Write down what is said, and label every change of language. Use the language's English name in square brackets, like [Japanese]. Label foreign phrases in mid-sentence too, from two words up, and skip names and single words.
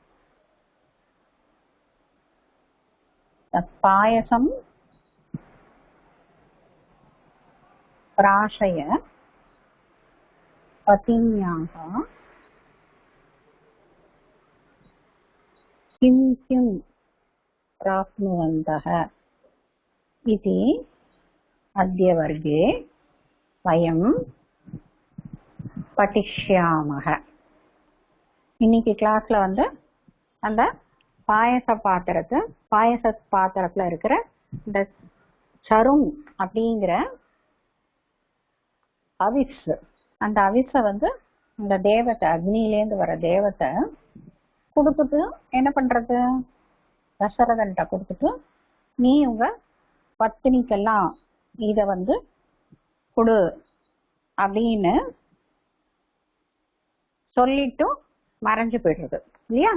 [Sanskrit] तत्पायसं प्राशय पत्न्याः किं प्राप्नुवन्तः इति अद्य वर्गे वयं पठिष्यामः। [Tamil] இன்னைக்கு கிளாஸ்ல அந்த பாயச பாத்திரத்துல இருக்கிற இந்த சரும் அப்படிங்கிற அவிஸ், அந்த அவிஸை இந்த தேவத்தை, அக்னியிலேருந்து வர தேவத்தை கொடுத்துட்டு என்ன பண்றது, தசரதன்ட்ட கொடுத்துட்டு நீ உங்க பத்தினிக்கெல்லாம் இத கொடு அப்படின்னு சொல்லிட்டு மறைஞ்சு போயிடுறது இல்லையா?